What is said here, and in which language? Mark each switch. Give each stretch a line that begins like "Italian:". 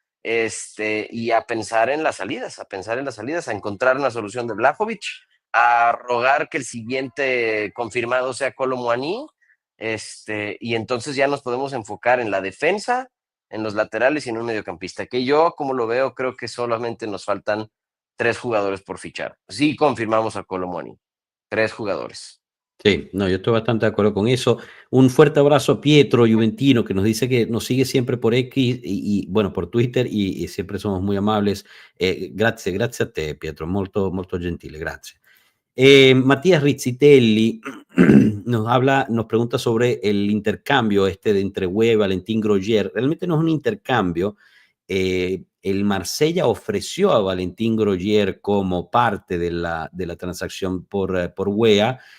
Spanish: Y a pensar en las salidas, a encontrar una solución de Vlahovic, a rogar que el siguiente confirmado sea Kolo Muani, y entonces ya nos podemos enfocar en la defensa, en los laterales y en un mediocampista, que yo, como lo veo, creo que solamente nos faltan 3 jugadores por fichar. Sí confirmamos a Kolo Muani, 3 jugadores. Sí, no, yo estoy bastante de acuerdo con eso. Un fuerte abrazo a Pietro Juventino, que nos dice que nos sigue siempre por X bueno, por Twitter y siempre somos muy amables.
Italian: Grazie a te, Pietro, molto, molto gentile, grazie.
Spanish: Matías Rizzitelli nos pregunta sobre el intercambio de entre Wea y Valentín Grogier. Realmente no es un intercambio. El Marsella ofreció a Valentín Grogier como parte de la transacción por Wea.